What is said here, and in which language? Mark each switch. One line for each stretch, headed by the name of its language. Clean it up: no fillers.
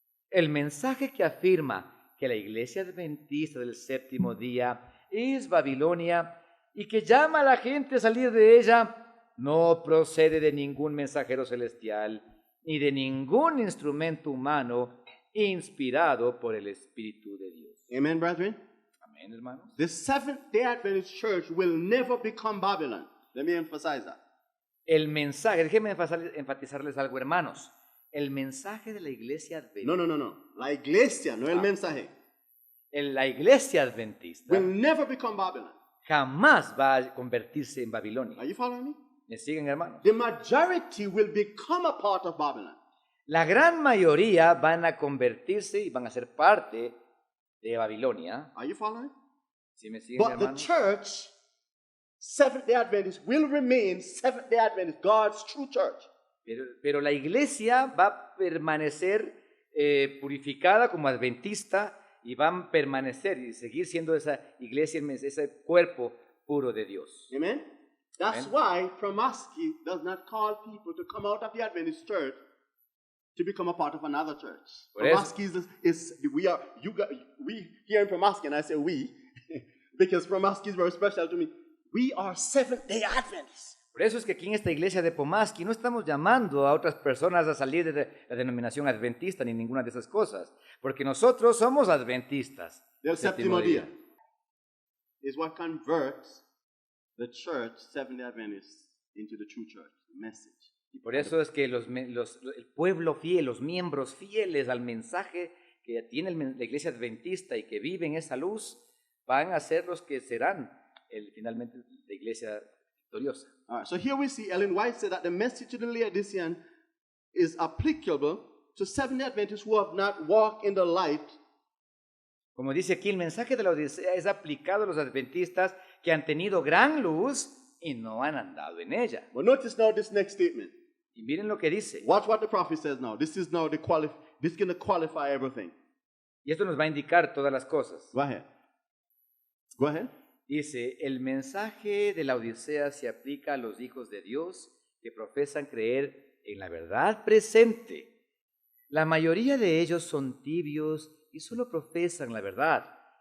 Spanish: El mensaje que afirma que la iglesia adventista del séptimo día es Babilonia y que llama a la gente a salir de ella, no procede de ningún mensajero celestial ni de ningún instrumento humano inspirado por el Espíritu de Dios.
English: Amen, brethren?
Spanish: Amén, hermanos.
English: The Seventh-day Adventist church will never become Babylon. Let me emphasize that.
Spanish: El mensaje, déjenme enfatizarles algo, hermanos. el mensaje de la iglesia adventista, No. La iglesia, no el mensaje, la iglesia adventista
English: will never become Babylon.
Spanish: jamás va a convertirse en Babilonia.
English: Are you following me?
Spanish: ¿Me siguen, hermanos?
English: The majority will become a part of Babylon.
Spanish: La gran mayoría van a convertirse y van a ser parte de Babilonia.
English: Are you following?
Spanish: ¿Sí me siguen,
English: But the
Spanish: hermanos?
English: church, Seventh-day Adventists, will remain Seventh-day Adventists, God's true church.
Spanish: Pero la iglesia va a permanecer purificada como adventista y van a permanecer y seguir siendo esa iglesia, ese cuerpo puro de Dios.
English: Amen? That's Amen. why Promaski does not call people to come out of the Adventist church to become a part of another church.
Spanish: Por eso-
English: Promaski we here in Promaski, and I say we, because Promaski is very special to me. We are Seventh-day Adventists.
Spanish: Por eso es que aquí en esta iglesia de Pomaski no estamos llamando a otras personas a salir de la denominación adventista ni ninguna de esas cosas, porque nosotros somos adventistas. Del Séptimo
English: séptimo día is what converts the church, Seventh-day Adventists, into the true church, the message.
Spanish: Y por eso es que el pueblo fiel, los miembros fieles al mensaje que tiene la iglesia adventista y que viven esa luz, van a ser los que serán finalmente la iglesia victoriosa.
English: All right, so here we see Ellen White said that the message to the Laodicean is applicable to Seventh-day Adventists who have not walked in the light.
Spanish: Como dice aquí, el mensaje de la Odisea es aplicado a los adventistas que han tenido gran luz y no han andado en ella.
English: But notice now this next statement.
Spanish: Y miren lo que dice.
English: Watch what the prophet says now. This is now this is going to qualify everything.
Spanish: Y esto nos va a indicar todas las cosas.
English: Go ahead. Go ahead.
Spanish: Dice, el mensaje de la Odisea se aplica a los hijos de Dios que profesan creer en la verdad presente. La mayoría de ellos son tibios y solo profesan la verdad.